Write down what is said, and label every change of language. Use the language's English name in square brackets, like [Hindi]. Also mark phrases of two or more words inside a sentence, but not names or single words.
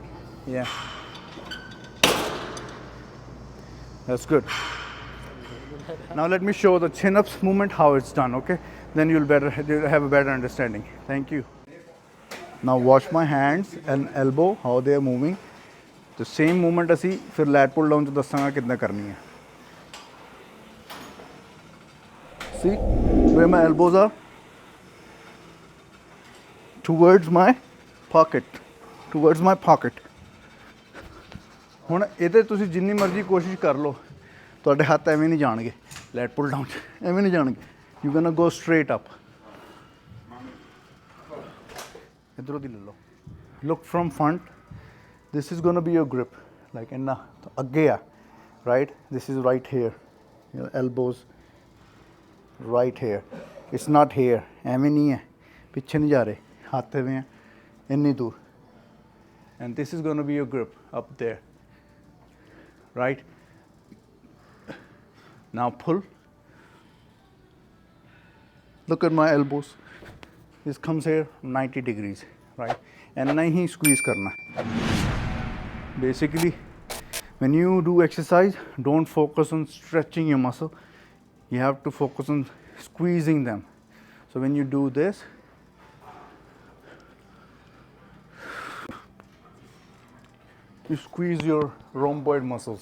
[English] Yeah. That's good. Now let me show the chin-ups movement, how it's done, okay? Then you'll have a better understanding. Thank you. Now watch my hands and elbow, how they are moving. The same movement [Punjabi] ਅਸੀਂ ਫਿਰ [English] lat pull down [Punjabi] ਚ ਦੱਸਾਂਗਾ ਕਿੱਦਾਂ ਕਰਨੀ ਹੈ. [English] See where my elbows are? Towards my pocket. Towards my pocket. [Punjabi] ਹੁਣ ਇਹਦੇ ਤੁਸੀਂ ਜਿੰਨੀ ਮਰਜ਼ੀ ਕੋਸ਼ਿਸ਼ ਕਰ ਲਓ ਤੁਹਾਡੇ ਹੱਥ ਐਵੇਂ ਨਹੀਂ ਜਾਣਗੇ [English] lat pull down [Punjabi] ਐਵੇਂ ਨਹੀਂ ਜਾਣਗੇ [English] you gonna go straight up [Punjabi] ਇੱਧਰੋਂ ਦੀ ਲੈ ਲਓ [English] look from front this is going to be your grip like [Punjabi] ਇੰਨਾ ਅੱਗੇ ਆ [English] right this is right here your elbows right here it's not here [Punjabi] ਐਵੇਂ ਨਹੀਂ ਹੈ ਪਿੱਛੇ ਨਹੀਂ ਜਾ ਰਹੇ ਹੱਥ ਐਵੇਂ ਹੈ ਇੰਨੀ ਦੂਰ [English] and this is going to be your grip up there right now pull look at my elbows this comes here 90 degrees right and [Punjabi] ਨਹੀਂ ਸਕਵੀਜ਼ ਕਰਨਾ [English] basically when you do exercise don't focus on stretching your muscle you have to focus on squeezing them so when you do this you squeeze your rhomboid muscles.